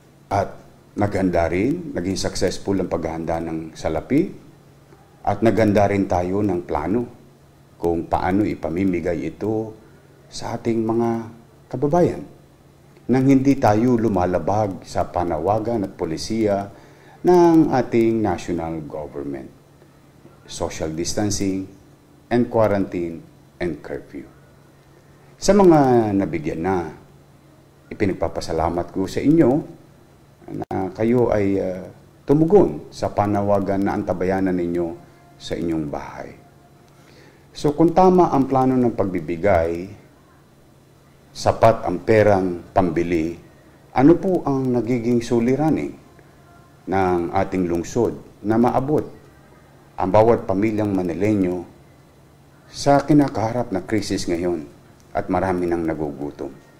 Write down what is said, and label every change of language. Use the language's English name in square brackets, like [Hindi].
[Filipino] At naghanda rin, naging successful ang paghahanda ng salapi at naghanda rin tayo ng plano kung paano ipamimigay ito sa ating mga kababayan nang hindi tayo lumalabag sa panawagan at polisiya ng ating [English] national government. Social distancing and quarantine and curfew. [Filipino] Sa mga nabigyan na, ipinagpapasalamat ko sa inyo na kayo ay tumugon sa panawagan na antabayanan ninyo sa inyong bahay. So kung tama ang plano ng pagbibigay, sapat ang perang pambili, ano po ang nagiging suliranin ng ating lungsod na maabot ang bawat pamilyang Manileño sa kinakaharap na krisis ngayon at marami nang nagugutom?